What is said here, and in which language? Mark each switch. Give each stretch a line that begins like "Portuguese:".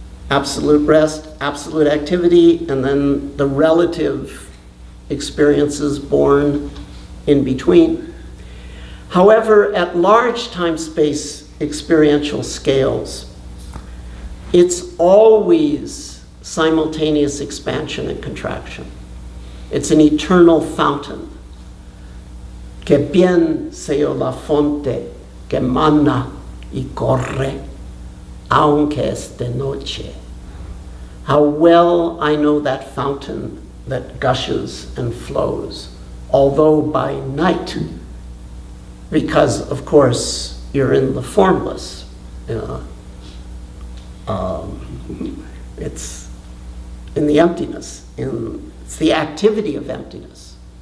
English: Absolute rest, absolute activity, and then the relative experiences born in between. However, at large time-space experiential scales, it's always simultaneous expansion and contraction. It's an eternal fountain.
Spanish: Que bien sea la fonte que mana y corre, aunque es de noche.
English: How well I know that fountain that gushes and flows, although by night, because of course you're in the formless. It's in the emptiness, it's the activity of emptiness.